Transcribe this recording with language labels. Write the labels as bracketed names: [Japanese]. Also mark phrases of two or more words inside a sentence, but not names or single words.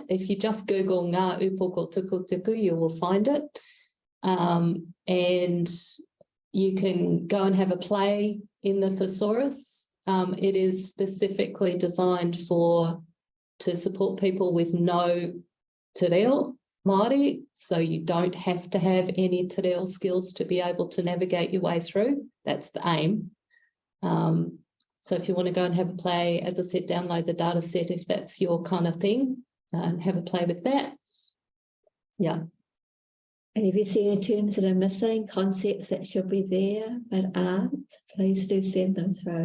[English] If you just Google Ngā Upoko Tukutuku, you will find it. And you can go and have a play in the thesaurus. It is specifically designed to support people with no [Māori] te reo Māori, [English] so you don't have to have any [Māori] te reo [English] skills to be able to navigate your way through. That's the aim. So if you want to go and have a play, as I said, download the data set if that's your kind of thing, and have a play with that. Yeah. And if you see any terms that are missing, concepts that should be there but aren't, please do send them through.